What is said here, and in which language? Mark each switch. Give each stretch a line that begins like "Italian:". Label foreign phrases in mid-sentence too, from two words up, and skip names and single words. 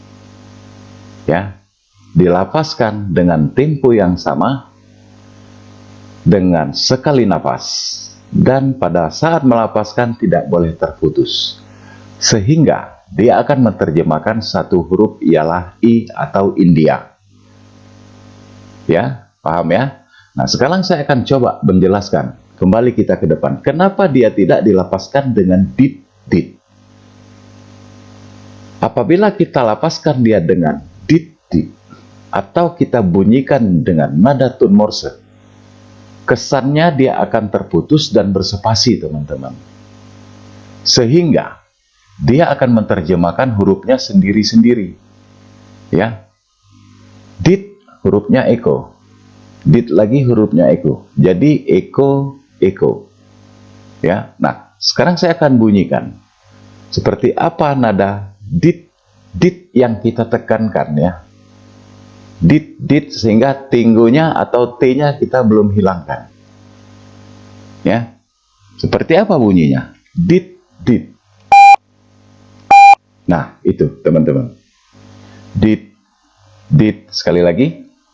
Indonesian: Dilafazkan dengan tempo yang sama, dengan sekali nafas, dan pada saat melafazkan tidak boleh terputus, sehingga dia akan menerjemahkan satu huruf ialah I atau India. Paham ya? Nah, sekarang saya akan coba menjelaskan. Kembali kita ke depan. Kenapa dia tidak dilafazkan dengan dit, dit? Apabila kita lafazkan dia dengan dit, dit, atau kita bunyikan dengan nada tun Morse, kesannya dia akan terputus dan berspasi, teman-teman. Sehingga dia akan menerjemahkan hurufnya sendiri-sendiri. Dit, hurufnya eko. Dit lagi hurufnya eko. Jadi eko, eko. Nah, sekarang saya akan bunyikan. Seperti apa nada dit, dit yang kita tekankan Dit, dit, sehingga tinggunya atau T-nya kita belum hilangkan. Seperti apa bunyinya? Dit, dit. Nah, itu teman-teman. Dit, dit. Sekali lagi.